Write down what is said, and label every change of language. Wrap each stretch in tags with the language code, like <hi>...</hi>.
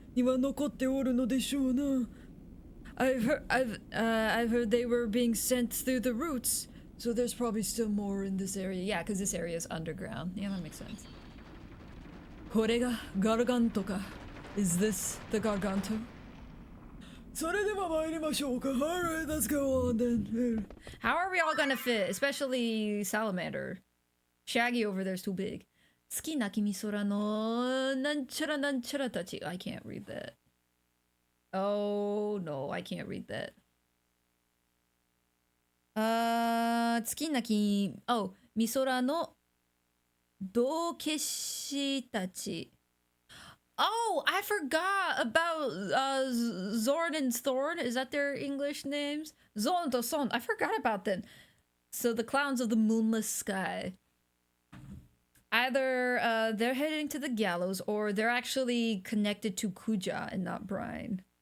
<ja>には残っておるのでしょうな。</ja> <en>I've heard they were being sent through the roots, so there's probably still more in this area. Yeah, because this area is underground. Yeah, that makes sense.</en> <ja>これがガルガントか。</ja> <en>Is this the Garganto?</en> <ja>それでは参りましょうか。</ja> <en>Alright, let's go on then. How are we all gonna fit? Especially Salamander. Shaggy over there's too big.</en> <ja>好きな君空のなんちゃらなんちゃらたち.</ja> <en>I can't read that. Oh no, I can't read that.</en> <ja>好きな君、み空の道化師たち.</ja> <en>Oh, I forgot about Zorn and Thorn. Is that their English names? Zorn and Thorn. I forgot about them. So the clowns of the moonless sky. Either they're heading to the gallows or they're actually connected to Kuja and not Brine.</en>